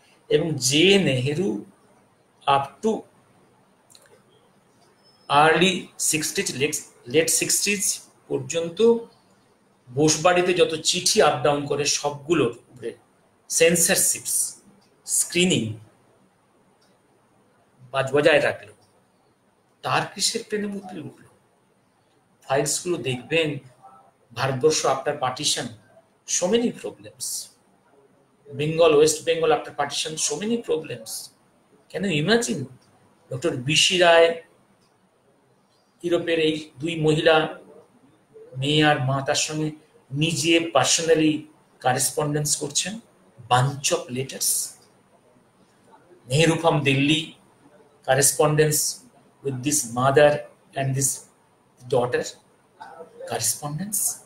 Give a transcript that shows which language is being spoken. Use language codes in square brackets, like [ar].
[bn] এবং যে Nehru [en] up to early 60s, late 60s [bn] পর্যন্ত বোসবাড়িতে যত চিঠি আপ ডাউন করে সবগুলোর উপরে সেন্সরশিপ, স্ক্রিনিং বজায় রাখলো, তার কিসের প্লেনে উঠল? ফাইলস গুলো দেখবেন, Bharatvarsha [en] After partition, so many problems. Bengal, West Bengal after partition, so many problems. Can you imagine? Dr. [bn] বিশি রায় ইউরোপের এই দুই মহিলা, মেয়ে আর মা, তার সঙ্গে নিজে পার্সোনালি কারেসপন্ডেন্স করছেন, [en] Bunch of letters. Nehru from Delhi, correspondence with this mother and this daughter, correspondence.